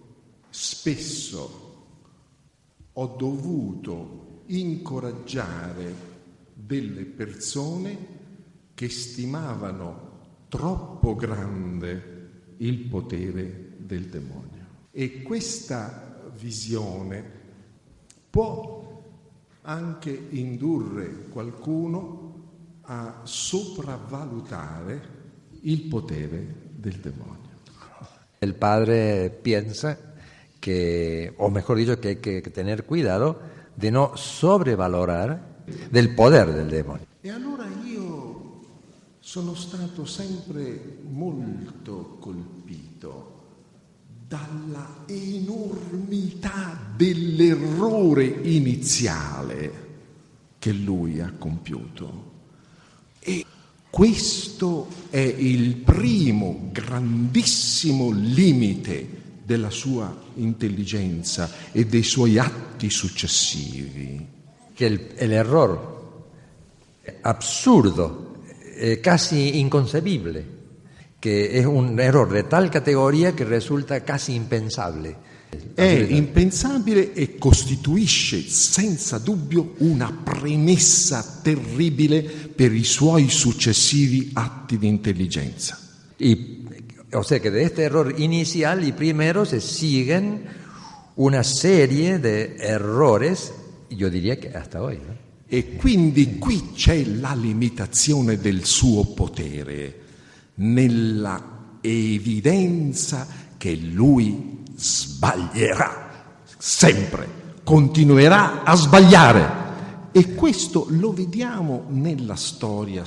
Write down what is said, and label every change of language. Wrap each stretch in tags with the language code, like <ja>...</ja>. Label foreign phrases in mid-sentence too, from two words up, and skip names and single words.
<it>spesso ho dovuto incoraggiare delle persone che stimavano troppo grande il potere del demonio. E questa visione può anche indurre qualcuno a sopravvalutare il potere del demonio.</it> <es>El padre piensa que, o mejor dicho, que hay que tener cuidado de no sobrevalorar del poder del demonio.</es> <it>E allora io sono stato sempre molto colpito dalla enormità dell'errore iniziale che lui ha compiuto. E questo è il primo grandissimo limite della sua intelligenza e dei suoi atti successivi.</it> <es>Que el error absurdo, casi inconcebible, que es un error de tal categoría que resulta casi impensable.</es> <it>È impensabile e costituisce senza dubbio una premessa terribile per i suoi successivi atti di intelligenza.</it> <es>O sea que de este error inicial y primero se siguen una serie de errores, yo diría que hasta hoy, ¿no?</es> <it>E quindi qui c'è la limitazione del suo potere, nella evidenza che lui sbaglierà sempre, continuerà a sbagliare E questo lo vediamo nella storia</it>